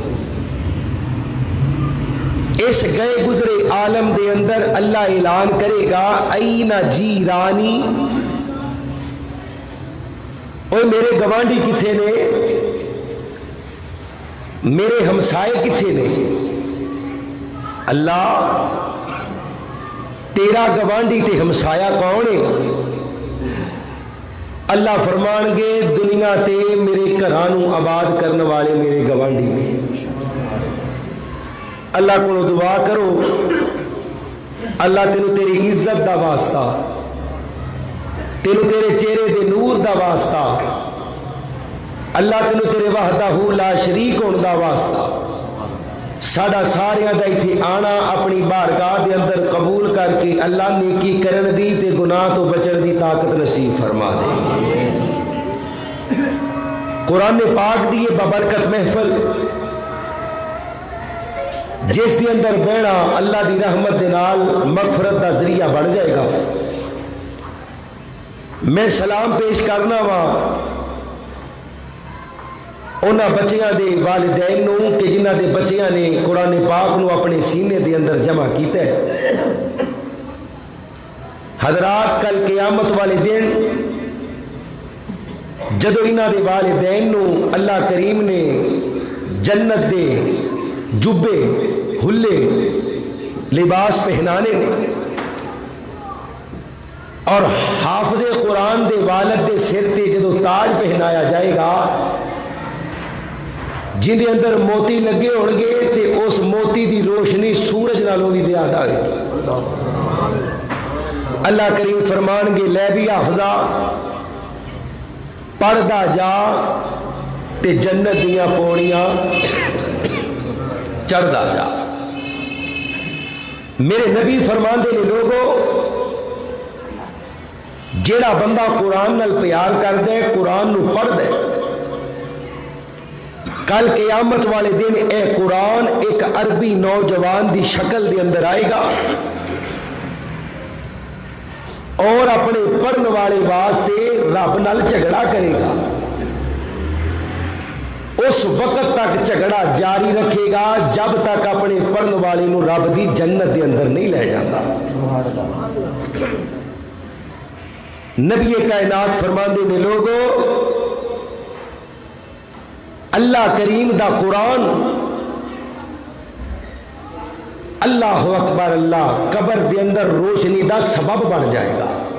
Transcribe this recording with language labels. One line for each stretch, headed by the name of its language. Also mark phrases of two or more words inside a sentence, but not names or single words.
Punjabi: اس گئے گزرے عالم دے اندر اللہ اعلان کرے گا اینا جیرانی، اوے میرے گوانڈی کتھے نے، میرے ہمسائے کتھے نے؟ اللہ تیرا گوانڈی تے ہمسایا کون ہے؟ اللہ فرمان گے دنیا تے میرے گھرانوں آباد کرنے والے میرے گوانڈی نے۔ اللہ کو دعا کرو اللہ تینوں تیری عزت دا واسطہ، تینوں تیرے چہرے دے نور دا واسطہ، اللہ تینوں تیرے
Arabic: وحدہ لا شریک
Punjabi: ہون دا واسطہ ساڈا ساریاں دا ایتھے آنا اپنی بارگاہ دے اندر قبول کر کے اللہ نیکی کرن دی تے گناہ تو بچن دی طاقت نصیب فرما دے۔ قرآن پاک دی یہ بابرکت محفل جس دی اندر بہنا اللہ دی رحمت دے نال مغفرت دا ذریعہ بڑھ جائے گا۔ میں سلام پیش کرنا وا انہاں بچیاں دے والدین نو کہ جنہ دے بچیاں نے قرآن پاک نو اپنے سینے دے اندر جمع کیتا ہے۔ حضرات کل قیامت والے دن جدو انہاں دے والدین نو اللہ کریم نے جنت دے جبے ہلے لباس پہنانے نے اور حافظ قرآن دے والد دے سر تے جدو تاج پہنایا جائے گا جن دے اندر موتی لگے ہون گے تے اس موتی دی روشنی سورج نالوں بھی زیادہ ہے۔ اللہ کریم فرمان گے لے بھی حافظہ پڑھدا جا تے جنت دیاں پوڑیاں چڑھدا جا۔ میرے نبی فرمان دے لوگوں جیڑا بندہ قرآن نال پیار کر دے قرآن نو پڑھ دے کل قیامت والے دن اے قرآن ایک عربی نوجوان دی شکل دے اندر آئے گا اور اپنے پڑھن والے واسطے رب نال جھگڑا کرے گا۔ اس وقت تک جھگڑا جاری رکھے گا جب تک اپنے پڑھن والے نو رب دی جنت دے اندر نہیں لے جاتا۔ نبی کائنات فرماندے نے لوگوں اللہ کریم دا قرآن
Arabic: اللہ اکبر
Punjabi: اللہ قبر دے اندر روشنی دا سبب بن جائے گا۔